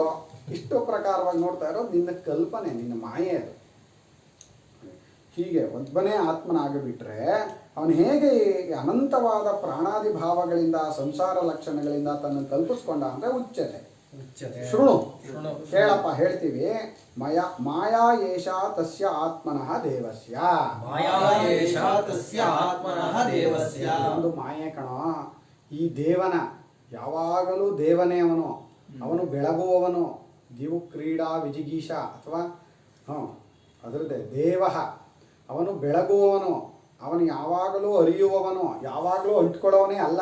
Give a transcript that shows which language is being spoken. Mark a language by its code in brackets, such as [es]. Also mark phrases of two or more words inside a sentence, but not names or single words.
[kn] ಇಷ್ಟು ಪ್ರಕಾರವಾಗಿ ನೋಡ್ತಾ ಇರೋದು ನಿನ್ನ ಕಲ್ಪನೆ, ನಿನ್ನ ಮಾಯೆ ಅದು. ಹೀಗೆ ಒಬ್ಬನೇ ಆತ್ಮನಾಗಿಬಿಟ್ರೆ ಅವನು ಹೇಗೆ ಅನಂತವಾದ ಪ್ರಾಣಾದಿ ಭಾವಗಳಿಂದ, ಸಂಸಾರ ಲಕ್ಷಣಗಳಿಂದ ತನ್ನನ್ನು ಕಲ್ಪಿಸ್ಕೊಂಡ ಅಂದರೆ ಉಚ್ಯತೆ. ಶೃಣು, ಕೇಳಪ್ಪ, ಹೇಳ್ತೀವಿ. [sa] ಮಾಯಾ ಏಷ ತಸ್ಯ ಆತ್ಮನಃ ದೇವಸ್ಯ, ಮಾಯಾ ಏಷ ತಸ್ಯ ಆತ್ಮನಃ ದೇವಸ್ಯ. [kn] ಒಂದು ಮಾಯೆ ಕಣೋ, ಈ ದೇವನ, ಯಾವಾಗಲೂ ದೇವನೇ ಅವನು. ಅವನು ಬೆಳಗುವವನು, [sa] ದಿವು ಕ್ರೀಡಾ ವಿಜಿಗೀಷ [kn] ಅಥವಾ ಅದರದ್ದೇ ದೇವ. ಅವನು ಬೆಳಗುವವನು, ಅವನು ಯಾವಾಗಲೂ ಅರಿಯುವವನು, ಯಾವಾಗಲೂ ಅಂಟ್ಕೊಳ್ಳೋವನೇ ಅಲ್ಲ.